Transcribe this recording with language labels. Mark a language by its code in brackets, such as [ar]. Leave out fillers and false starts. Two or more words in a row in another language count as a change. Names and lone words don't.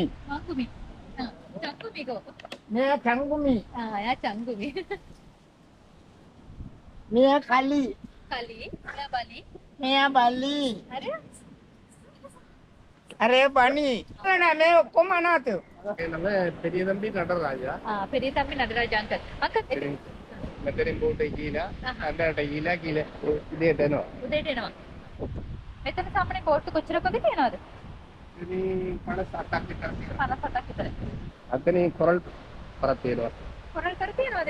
[si] මංගුමි. චංගුමිකෝ. මෙයා චංගුමි. එයා චංගුමි. මෙයා කලි. කලි. එයා බලි. මෙයා බලි. හරි. අරේ බණි. නෑ මේ ඔක්කොම අනාථයෝ. [ta] நம்ம பெரிய தம்பி நடராஜா பெரிய தம்பி நடராஜ் අංකල්. අංකල් [si] මෙතනින් බෝට් එක ගිහලා අnder ගිහලා කියලා උදේට එනවා. උදේට එනවා. මෙතන සාමාන්‍ය බෝට් කොච්චරක් වගේ තියනවද? ඉතින් 58ක් විතර තියෙනවා. 57ක් විතර. අතනින් කොරල් පරක් තියෙනවා. කොරල් කර තියනවද?